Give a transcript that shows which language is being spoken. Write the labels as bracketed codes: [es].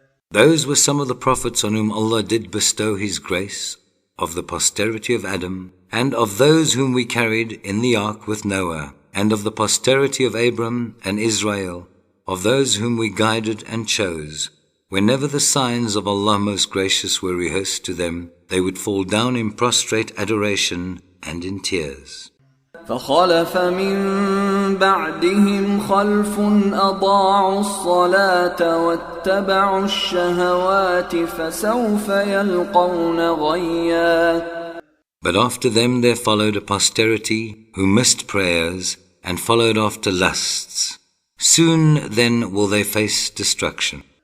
[en] Those were some of the prophets on whom Allah did bestow His grace, of the posterity of Adam, and of those whom we carried in the ark with Noah, and of the posterity of Abram and Israel, of those whom we guided and chose. Whenever the signs of Allah Most Gracious were rehearsed to them, they would fall down in prostrate adoration and in tears. [ar] فخلف من بعدهم خلف أضاعوا الصلاة واتبعوا الشهوات فسوف يلقون غيا. [en] But after them there followed a posterity who missed prayers and followed after lusts. Soon then will they face destruction.